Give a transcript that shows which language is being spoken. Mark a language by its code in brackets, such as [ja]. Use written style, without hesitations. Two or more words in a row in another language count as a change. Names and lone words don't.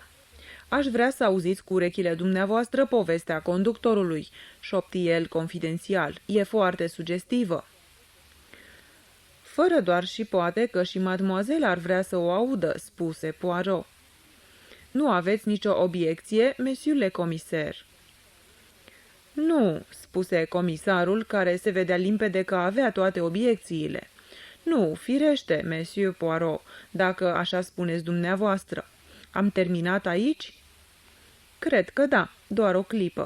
[ro] Aș vrea să auziți cu urechile dumneavoastră povestea conductorului," șopti el confidențial. E foarte sugestivă." Fără doar și poate că și mademoiselle ar vrea să o audă," spuse Poirot. Nu aveți nicio obiecție, [fr] monsieur le commissaire?" [ro] Nu," spuse comisarul, care se vedea limpede că avea toate obiecțiile. Nu, firește, monsieur Poirot, dacă așa spuneți dumneavoastră. Am terminat aici?" Cred că da, doar o clipă."